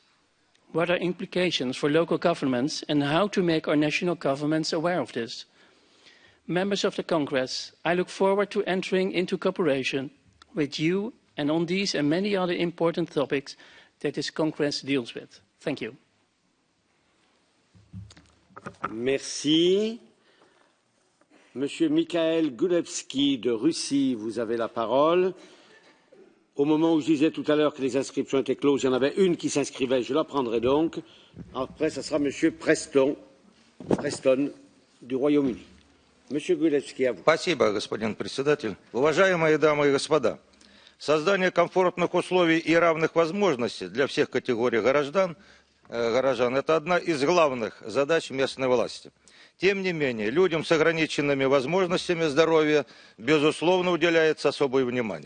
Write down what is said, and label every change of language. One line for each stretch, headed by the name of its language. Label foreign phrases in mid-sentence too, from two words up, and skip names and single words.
English: What are implications for local governments and how to make our national governments aware of this? Members of the Congress, I look forward to entering into cooperation with you and on these and many other important topics that this Congress deals with. Thank you.
French: Merci. Monsieur Mikhail Gulevski de Russie, vous avez la parole. Au moment où je disais tout à l'heure que les inscriptions étaient closes, il y en avait une qui s'inscrivait, je la prendrai donc. Après, ce sera Monsieur Preston du Royaume-Uni. Monsieur Gulevski, à vous.
Russian: Спасибо, господин председатель. Уважаемые дамы и господа, создание комфортных условий и равных возможностей для всех категорий горожан – это одна из главных задач местной власти. Тем не менее, людям с ограниченными возможностями здоровья, безусловно, уделяется особое внимание.